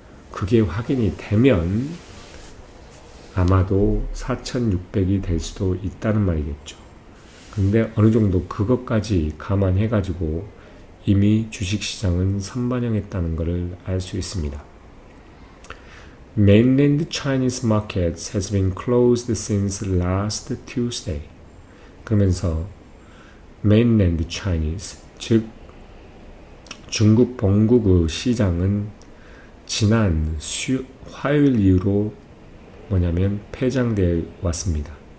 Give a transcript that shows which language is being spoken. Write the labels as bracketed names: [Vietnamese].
[Korean] 그게 확인이 되면 아마도 4,600이 될 수도 있다는 말이겠죠. 근데 어느 정도 그것까지 감안해가지고 이미 주식시장은 선반영했다는 것을 알 수 있습니다. [English] Mainland Chinese markets has been closed since last Tuesday. [Korean] 그러면서 [English] Mainland Chinese, [Korean] 즉 중국 본국의 시장은 지난 화요일 이후로 뭐냐면 폐장되어 왔습니다.